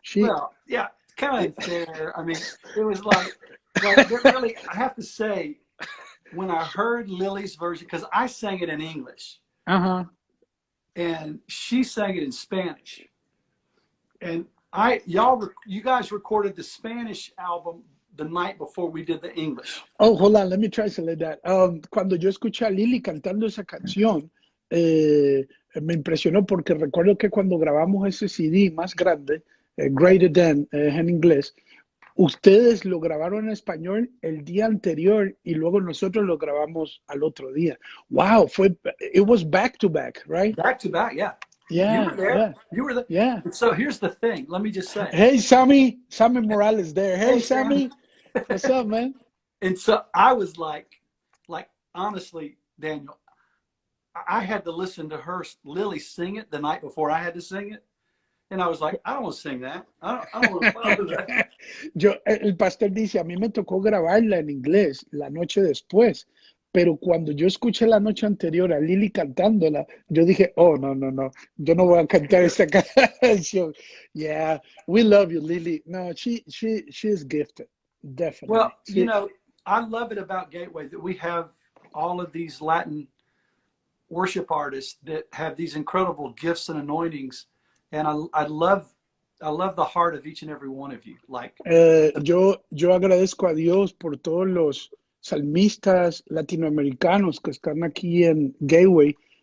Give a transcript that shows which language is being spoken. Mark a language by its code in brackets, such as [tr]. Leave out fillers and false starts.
[en] well, yeah, kind of unfair. I mean, it was like really, I have to say, when I heard Lily's version, because I sang it in English, and she sang it in Spanish, and you guys recorded the Spanish album the night before we did the English. Oh, hold on, let me translate that. [es] Cuando yo escuché a Lily cantando esa canción, me impresionó porque recuerdo que cuando grabamos ese CD más grande, Greater Than, en inglés, ustedes lo grabaron en español el día anterior y luego nosotros lo grabamos al otro día. [en] Wow, it was back to back, right? Back to back, yeah. Yeah, You were there. yeah, You were there. yeah. And so here's the thing. Let me just say. Hey, Sammy Morales there. Hey, Sammy. What's up, man? And so I was like honestly, Daniel, I had to listen to Lily sing it the night before I had to sing it. And I was like, I don't want to sing that. I don't want to follow that. [es] El pastor dice, a mí me tocó grabarla en inglés la noche después, pero cuando yo escuché la noche anterior a Lily cantándola, yo dije, oh, no, yo no voy a cantar esta canción. [en] Yeah, we love you, Lily. No, she is gifted, definitely. Well, you know, I love it about Gateway that we have all of these Latin worship artists that have these incredible gifts and anointings. And I love the heart of each and every one of you. Like, [es] yo agradezco a Dios por todos los salmistas latinoamericanos que están aquí en Gateway.